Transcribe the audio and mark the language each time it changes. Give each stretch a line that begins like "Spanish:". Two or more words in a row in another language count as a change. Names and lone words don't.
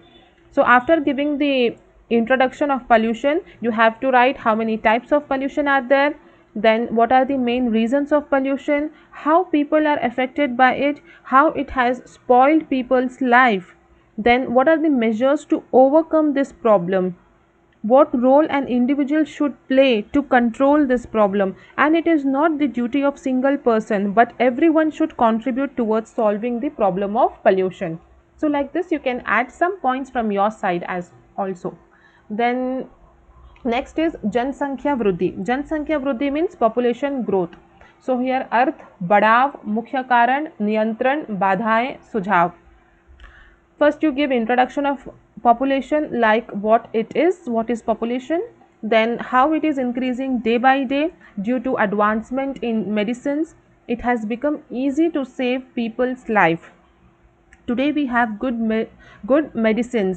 English: So after giving the introduction of pollution, you have to write how many types of pollution are there, then what are the main reasons of pollution, how people are affected by it, how it has spoiled people's life, then what are the measures to overcome this problem, what role an individual should play to control this problem, and it is not the duty of single person but everyone should contribute towards solving the problem of pollution. So like this you can add some points from your side as also.
Hindi: Then next is जनसंख्या वृद्धि. जनसंख्या वृद्धि
English: means population growth. So here
Hindi: अर्थ, बढ़ाव, मुख्य कारण, नियंत्रण, बाधाएं, सुझाव.
English: First you give introduction of population, like what it is, what is population, then how it is increasing day by day due to advancement in medicines. It has become easy to save people's life. Today we have good medicines.